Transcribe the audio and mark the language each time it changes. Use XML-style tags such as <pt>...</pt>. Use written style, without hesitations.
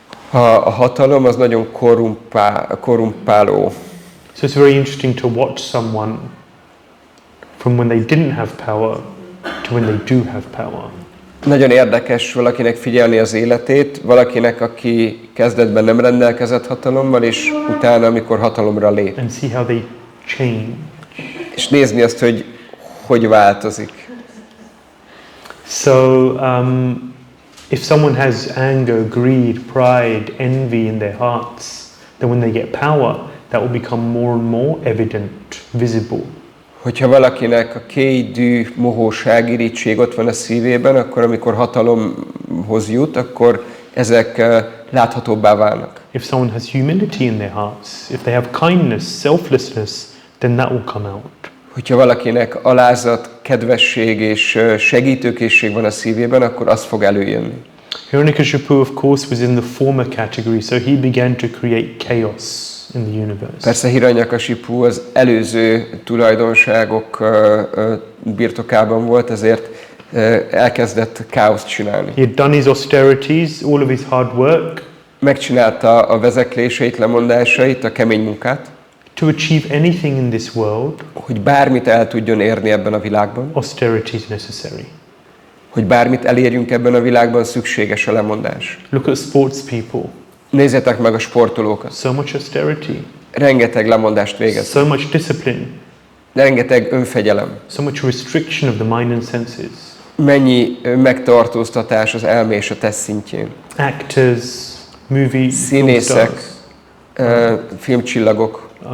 <hu>A hatalom az nagyon korrumpáló.</hu> <en>So it's very interesting to watch someone from when they didn't have power to when they do have power.</en> <hu>Nagyon érdekes valakinek figyelni az életét, valakinek, aki kezdetben nem rendelkezett hatalommal, és utána, amikor hatalomra lép.</hu> <en>And see how they change.</en> <hu>És nézni azt, hogy változik.</hu> <en>So, if someone has anger, greed, pride, envy in their hearts, then when they get power, that will become more and more evident, visible.</en> <hu>Hogyha valakinek a kéj, dű, mohóság, irigység ott van a szívében, akkor amikor hatalomhoz jut, akkor ezek láthatóbbá válnak.</hu> <en>If someone has humility in their hearts, if they have kindness, selflessness, then that will come out.</en> <hu>Hogyha valakinek alázat, kedvesség és segítőkészség van a szívében, akkor az fog előjönni.</hu> <en>Hiranyakashipu, of course, was in the former category, so he began to create chaos in the universe.</en> <hu>Persze Hiranyakashipu az előző tulajdonságok birtokában volt, ezért elkezdett káoszt csinálni.</hu> <en>He had done his austerities, all of his hard work.</en> <hu>Megcsinálta a vezekléseit, lemondásait, a kemény munkát.</hu> <en>To achieve anything in this world,</en> <hu>hogy bármit el tudjon érni ebben a világban.</hu> <en>Austerity is necessary.</en> <hu>Hogy bármit elérjünk ebben a világban, szükséges a lemondás.</hu> <en>Look at sports people.</en> <hu>Nézzétek meg a sportolókat.</hu> <en>So much austerity.</en> <hu>Rengeteg lemondást végez.</hu> <en>So much discipline.</en> <hu>Rengeteg önfegyelem.</hu> <en>So much restriction of the mind and senses.</en> <hu>Mennyi megtartóztatás az elme és a test szintjén.</hu> <en>Actors, movie</en> <hu>színészek, filmcsillagok.</hu>